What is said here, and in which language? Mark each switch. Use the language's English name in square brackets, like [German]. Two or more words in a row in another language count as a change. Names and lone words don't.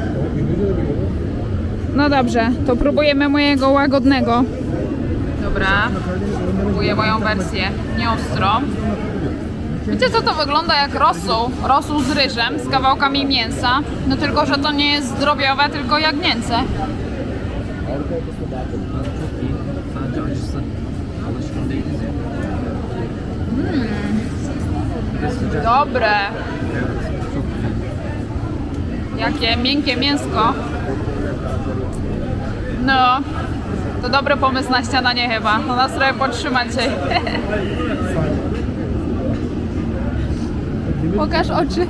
[Polish] No dobrze, to próbujemy mojego łagodnego. Dobra, próbuję moją wersję nieostrą. Wiecie co, to wygląda jak rosół, rosół z ryżem, z kawałkami mięsa. No tylko, że to nie jest zdrowiowe, tylko jagnięce. [Turkish] Çok iyi. Sadece acısı. Alışkın değiliz ya. Bir de sıcak. [Polish] Dobre, [Turkish] Evet, çok güzel. [Polish] jakie miękkie mięsko. No, To dobry pomysł na śniadanie chyba. To nas trochę podtrzymać dzisiaj. Pokaż oczy.